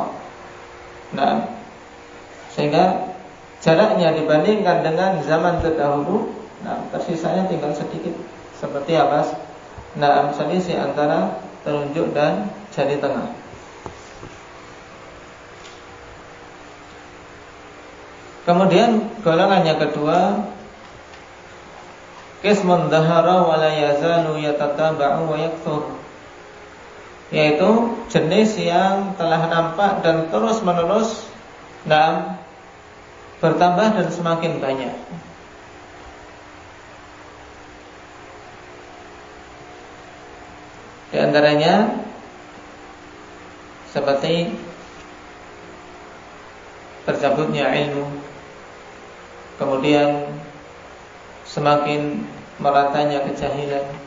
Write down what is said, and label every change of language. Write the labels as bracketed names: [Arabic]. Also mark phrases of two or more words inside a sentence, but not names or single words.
[Indonesian] Nah, sehingga jaraknya dibandingkan dengan zaman terdahulu, tersisanya tinggal sedikit. Seperti apa? Selisih antara telunjuk dan jari tengah. Kemudian golongan yang kedua, [Arabic] qismun dhahara wa la yazalu yatataba'u wa yakthur, [Indonesian] yaitu jenis yang telah nampak dan terus menerus bertambah dan semakin banyak. Di antaranya seperti tercabutnya ilmu, kemudian semakin meratanya kejahilan,